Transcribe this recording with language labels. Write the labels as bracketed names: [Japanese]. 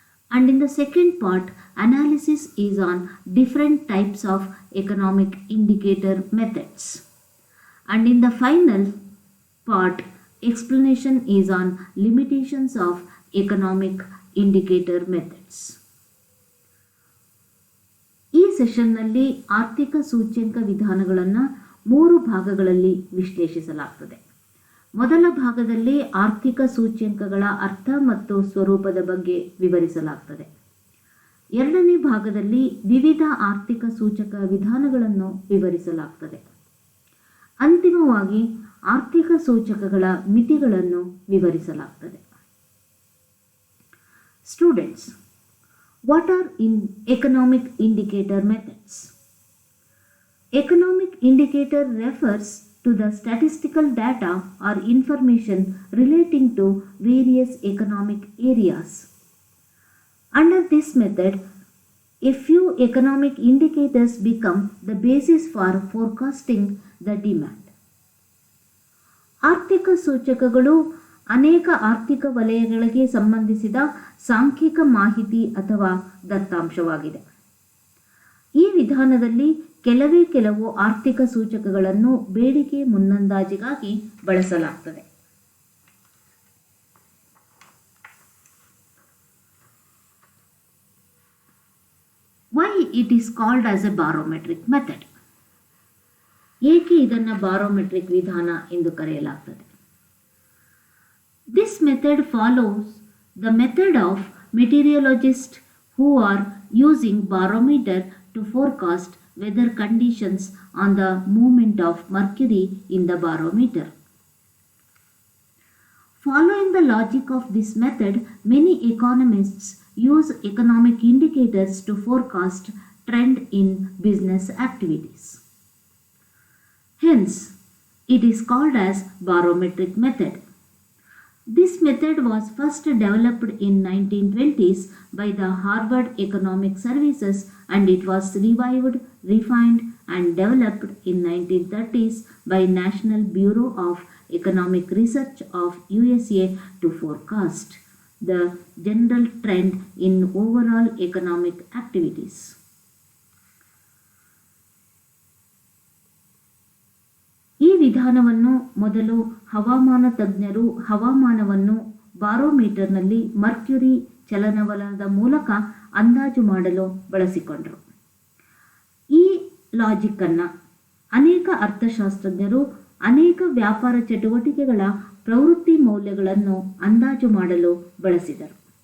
[English] And in the second part, analysis is on different types of economic indicator methods. And in the final part, explanation is on limitations of economic indicator methods. [Kannada] ಈ ಸೆಷನ್ನಲ್ಲಿ ಆರ್ಥಿಕ ಸೂಚ್ಯಂಕ ವಿಧಾನಗಳನ್ನು 3 ಭಾಗಗಳಲ್ಲಿ ವಿಶ್ಲೇಷಿಸಲಾಗುತ್ತದೆ. ಮೊದಲ ಭಾಗದಲ್ಲಿ ಆರ್ಥಿಕ ಸೂಚ್ಯಂಕಗಳ ಅರ್ಥ ಮತ್ತು ಸ್ವರೂಪದ ಬಗ್ಗೆ ವಿವರಿಸಲಾಗುತ್ತದೆ. ಎರಡನೇ ಭಾಗದಲ್ಲಿ ವಿವಿಧ ಆರ್ಥಿಕ ಸೂಚಕ ವಿಧಾನಗಳನ್ನು ವಿವರಿಸಲಾಗುತ್ತದೆ. ಅಂತಿಮವಾಗಿ ಆರ್ಥಿಕ ಸೂಚಕಗಳ ಮಿತಿಗಳನ್ನು ವಿವರಿಸಲಾಗುತ್ತದೆ. [English] Students, what are economic indicator methods? Economic indicator refers to the statistical data or information relating to various economic areas. Under this method, a few economic indicators become the basis for forecasting the demand. [Kannada] ಆರ್ಥಿಕ ಸೂಚಕಗಳು ಅನೇಕ ಆರ್ಥಿಕ ವಲಯಗಳಿಗೆ ಸಂಬಂಧಿಸಿದ ಸಾಂಖ್ಯಿಕ ಮಾಹಿತಿ ಅಥವಾ ದತ್ತಾಂಶವಾಗಿದೆ. ಈ ವಿಧಾನದಲ್ಲಿ ಕೆಲವು ಆರ್ಥಿಕ ಸೂಚಕಗಳನ್ನು ಬೇಡಿಕೆ ಮುನ್ನಂದಾಜಿಗಾಗಿ ಬಳಸಲಾಗುತ್ತದೆ. [English] Why it is called as a barometric method? [Kannada] ಏಕೆ ಇದನ್ನು ಬಾರೋಮೆಟ್ರಿಕ್ ವಿಧಾನ ಎಂದು ಕರೆಯಲಾಗುತ್ತದೆ? [English] This method follows the method of meteorologists who are using barometer to forecast weather conditions on the movement of mercury in the barometer. Following the logic of this method, many economists use economic indicators to forecast trend in business activities. Hence, it is called as barometric method. This method was first developed in 1920s by the Harvard Economic Services, and it was revived, refined and developed in 1930s by National Bureau of Economic Research of USA to forecast the general trend in overall economic activities. [Kannada] ವಿಧಾನವನ್ನು ಮೊದಲು ಹವಾಮಾನ ತಜ್ಞರು ಹವಾಮಾನವನ್ನು ಬಾರೋಮೀಟರ್ನಲ್ಲಿ Mercury ಚಲನವಲನದ ಮೂಲಕ ಅಂದಾಜು ಮಾಡಲು ಬಳಸಿಕೊಂಡರು. ಈ ಲಾಜಿಕ್ಕನ್ನು ಅನೇಕ ಅರ್ಥಶಾಸ್ತ್ರಜ್ಞರು ಅನೇಕ ವ್ಯಾಪಾರ ಚಟುವಟಿಕೆಗಳ ಪ್ರವೃತ್ತಿ ಮೌಲ್ಯಗಳನ್ನು ಅಂದಾಜು ಮಾಡಲು ಬಳಸಿದರು.